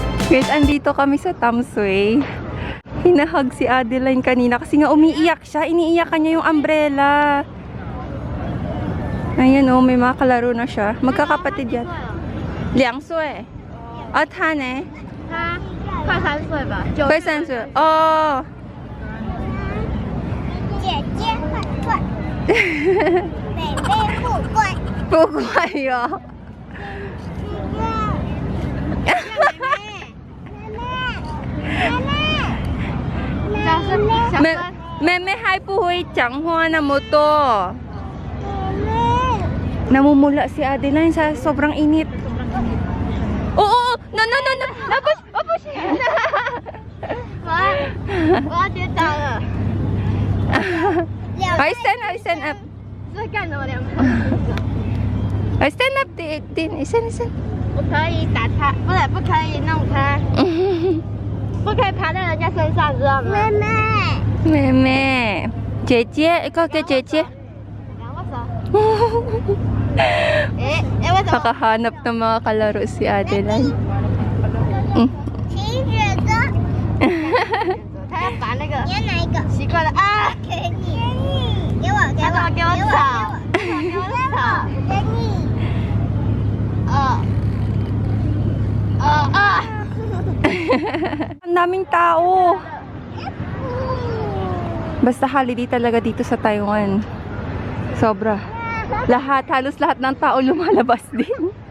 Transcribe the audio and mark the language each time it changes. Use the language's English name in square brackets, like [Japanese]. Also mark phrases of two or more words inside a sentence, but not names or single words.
[Filipino] Guys, andito kami sa Tamsui. Hinahag si Adeline kanina kasi nga umiiyak siya. Iniiyakan niya yung umbrella. Ayan o, may mga kalaro na siya. Magkakapatid yan. 2 岁. Ah, [Chinese] 他呢? 他快3岁吧，快3岁. Oh. 姐姐快快，妹妹不乖，不乖哟。妹妹还不会讲话那么多。 [Filipino] Namumula si Adeline sa sobrang init. Oo, no. Tapos, [Chinese] 我要跌倒了。 [English] I stand up. [Chinese] 在干什么？2个？ [English] I stand up din. Stand. [Chinese] 不可以打他，不可以弄他，不可以爬在人家身上，知道吗？妹妹，妹妹，姐姐 ， [Filipino] ikaw kay [Chinese] 姐姐。为什么？ [Filipino] Nakahanap ng mga kalaro si Adeline. [Chinese] 请选择。他要把那个。你要哪一个？奇怪的啊！给你，给我，给我，给我草，给我草，给你。 [Filipino] Ang daming tao. Basta holiday talaga dito sa Taiwan. Sobra. Halos lahat ng tao lumalabas din.